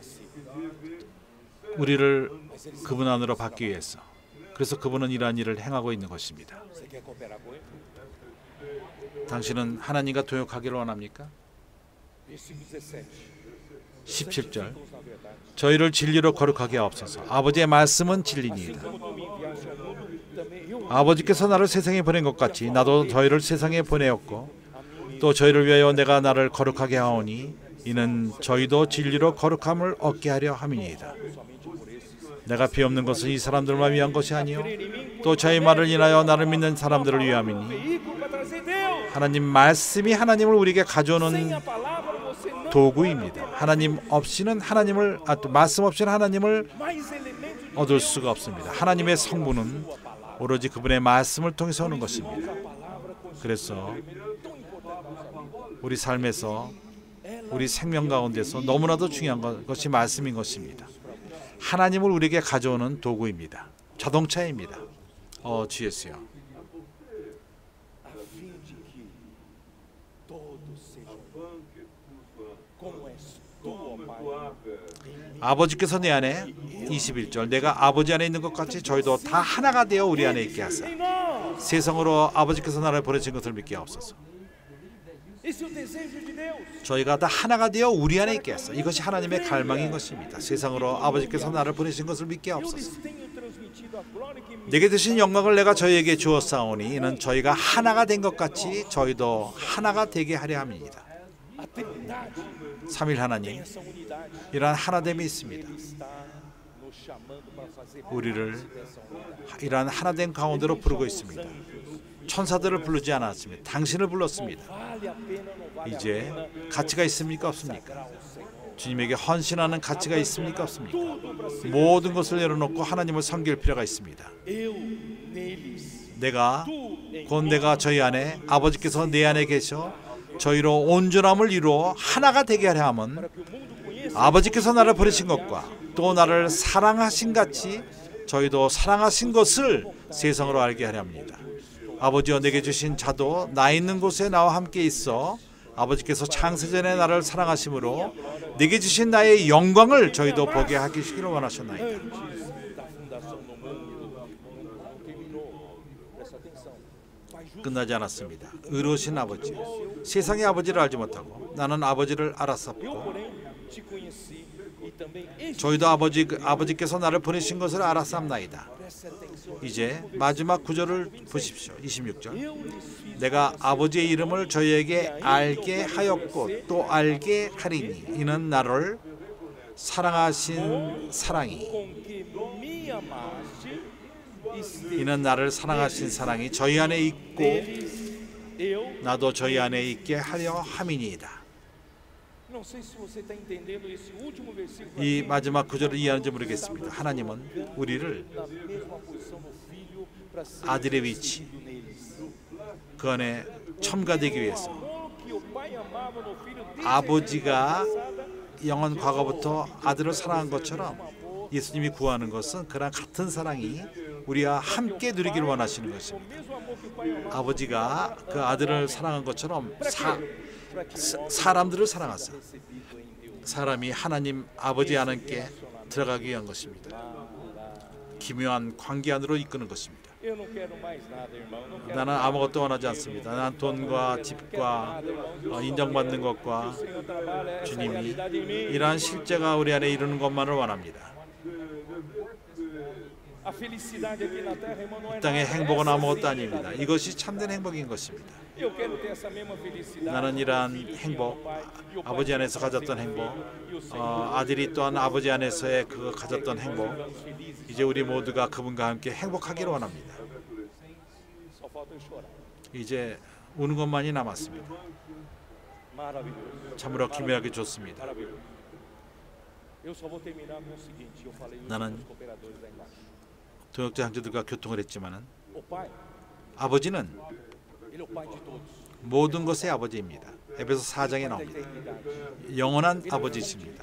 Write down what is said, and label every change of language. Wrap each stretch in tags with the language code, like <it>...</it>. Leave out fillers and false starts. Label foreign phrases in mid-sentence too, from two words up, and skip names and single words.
<ko>우리를 그분 안으로 받기 위해서. 그래서 그분은 이러한 일을 행하고 있는 것입니다. 당신은 하나님과 동역하기를 원합니까?</ko> <pt>Versículo 17.</pt> <ko>17절 저희를 진리로 거룩하게 하옵소서. 아버지의 말씀은 진리니이다.</ko> <pt>Como tu me enviaste ao mundo, também eu</pt> <ko>아버지께서 나를 세상에 보낸 것 같이 나도 저희를 세상에 보내었고 또 저희를 위하여 내가 나를 거룩하게 하오니 이는 저희도 진리로 거룩함을 얻게 하려 함이니이다. 내가 비옵는 것은 이 사람들만 위한 것이 아니요 또 저희 말을 인하여 나를 믿는 사람들을 위함이니</ko> <pt>veículo para trazer Deus.</pt> <ko>하나님 말씀이 하나님을 우리에게</ko> <pt>Sem</pt> <ko>가져오는</ko> <pt>a palavra você não</pt> <ko>도구입니다. 하나님 없이는 하나님을 또 말씀 없이는 하나님을</ko> <pt>mais elementos de</pt> <ko>얻을 수가 없습니다. 하나님의 성부는 오로지 그분의 말씀을 통해서 오는 것입니다. 그래서 우리 삶에서 우리 생명 가운데서 너무나도 중요한 것이 말씀인 것입니다. 하나님을 우리에게 가져오는 도구입니다. 자동차입니다. 주 예수요.</ko> <pt>a fim de que todos sejam como és tu, ó Pai.</pt> <ko>아버지께서 내 안에 21절 내가 아버지 안에 있는 것 같이 저희도 다 하나가 되어 우리 안에 있게 하사</ko> <pt>Em nós.</pt> <ko>세상으로 아버지께서 나를 보내신 것을 믿게 하옵소서.</ko> <pt>Esse é o desejo de Deus.</pt> <ko>저희가 다 하나가 되어 우리 안에 있게 하사 이것이 하나님의 갈망인 것입니다. 세상으로 아버지께서 나를 보내신 것을 믿게</ko> <pt>Eu</pt> <ko>하옵소서.</ko> <pt>lhes tenho transmitido a glória que me</pt> <ko>내게 주신 영광을 내가 저희에게 주었사오니 이는 저희가 하나가 된 것 같이 저희도 하나가 되게 하려 함이니이다.</ko> <pt>a Trindade</pt> <ko>삼일</ko> <pt>tem</pt> <ko>하나님</ko> <pt>essa unidade.</pt> <ko>이러한 하나됨이 있습니다.</ko> <pt>Ele está nos chamando para fazer</pt> <ko>우리를</ko> <pt>parte dessa unidade.</pt> <ko>이러한 하나됨 가운데로 부르고 있습니다. 천사들을 부르지 않았습니다. 당신을 불렀습니다.</ko> <pt>Vale a pena, não vale a</pt> <ko>이제</ko> <pt>pena</pt> <ko>가치가 있습니까 없습니까?</ko> <pt>consagrar ao Senhor.</pt> <ko>주님에게 헌신하는 가치가 있습니까 없습니까? 모든 것을 내려놓고 하나님을 섬길 필요가 있습니다.</ko> <pt>Eu neles,</pt> <ko>내가</ko> <pt>tu em</pt> <ko>곧 내가 저희 안에 아버지께서 내 안에 계셔 저희로 온전함을 이루어 하나가 되게 하려 함은</ko> <pt>que o mundo conheça</pt> <ko>아버지께서 나를 버리신 것과 또 나를 사랑하신 같이 저희도 사랑하신 것을 세상으로 알게 하려 합니다. 아버지여 내게 주신 자도 나 있는 곳에 나와 함께 있어 아버지께서 창세전에 나를 사랑하심으로 내게 주신 나의 영광을 저희도 보게 하시기를 원하셨나이다.</ko> <pt>antes da fundação do mundo. Não terminou. Presta atenção. Pai justo,</pt> <ko>끝나지 않았습니다. 의로우신 아버지 세상의 아버지를 알지 못하고 나는 아버지를</ko> <pt>eu</pt> <ko>알았었고</ko> <pt>porém te conheci e também este.</pt> <ko>저희도 아버지께서 나를 보내신 것을 알았사옵나이다.</ko> <pt>Preste atenção.</pt> <ko>이제 마지막 구절을 보십시오. 26절</ko> <pt>Eu lhes fiz</pt> <ko>내가 아버지의 이름을 저희에게 알게 하였고 또 알게 하리니 이는 나를 사랑하신 사랑이</ko> <pt>com que me amaste e</pt> <ko>이는 나를 사랑하신 사랑이 저희 안에 있고</ko> <pt>deles eu.</pt> <ko>나도 저희 안에 있게 하려 함이니이다.</ko> <pt>Não sei se você está entendendo esse último versículo.</pt> <ko>이</ko> <pt>aqui,</pt> <ko>마지막 구절을 이해하는지 모르겠습니다. 하나님은 우리를</ko> <pt>na mesma posição do filho para ser</pt> <ko>아들의 위치</ko> <pt>filho neles.</pt> <ko>그 안에 첨가되기 위해서</ko> <pt>Amor que o pai amava no filho desde</pt> <ko>아버지가</ko> <pt>a passada,</pt> <ko>영원 과거부터 아들을 사랑한 것처럼 예수님이 구하는 것은 그런 같은 사랑이 우리와 함께 누리기를 원하시는</ko> <pt>o</pt> <ko>것입니다.</ko> <pt>mesmo amor que o pai amava.</pt> <ko>아버지가 그 아들을 사랑한 것처럼 사람들을 사랑하사</ko> <pt>Recebido em Deus.</pt> <ko>사람이 하나님 아버지 안에 들어가기 위한 것입니다. 기묘한 관계 안으로 이끄는 것입니다.</ko> <pt>Eu não quero mais nada, irmão. Não quero</pt> <ko>나는 아무것도 원하지 않습니다. 난 돈과 집과 인정받는 것과</ko> <pt>o Senhor trabalha essa</pt> <ko>주님이</ko> <pt>realidade em mim.</pt> <ko>이러한 실제가 우리 안에 이루는 것만을 원합니다.</ko> <pt>A felicidade aqui na terra, irmão, não é</pt> <ko>이 땅의</ko> <pt>nada.</pt> <ko>행복은</ko> <pt>Essa</pt> <ko>아무것도</ko> <pt>sim é</pt> <ko>아닙니다.</ko> <pt>verdadeira.</pt> <ko>이것이 참된 행복인 것입니다.</ko> <pt>Eu quero ter essa mesma felicidade.</pt> <ko>나는 이러한 행복, 아버지 안에서 가졌던 행복, 아들이 또한 아버지 안에서의 그 가졌던 행복, 이제 우리 모두가 그분과 함께 행복하기를 원합니다.</ko> <pt>Só falta eu chorar.</pt> <ko>이제 우는 것만이 남았습니다.</ko> <pt>Maravilhoso.</pt> <ko>참으로 기묘하게 좋습니다.</ko> <pt>Maravilhoso.</pt> <ko>Eu só vou terminar com o seguinte, eu falei isso</ko> <pt>나는</pt> <ko>para os cooperadores lá embaixo. 동역자 형제들과 교통을 했지만은</ko> <pt>O pai,</pt> <ko>아버지는</ko> <pt>ele é o pai de todos.</pt> <ko>모든 것의 아버지입니다. 에베소 4장에</ko> <pt>Da</pt> <ko>나옵니다.</ko> <pt>eternidade.</pt> <ko>영원한 아버지이십니다.</ko>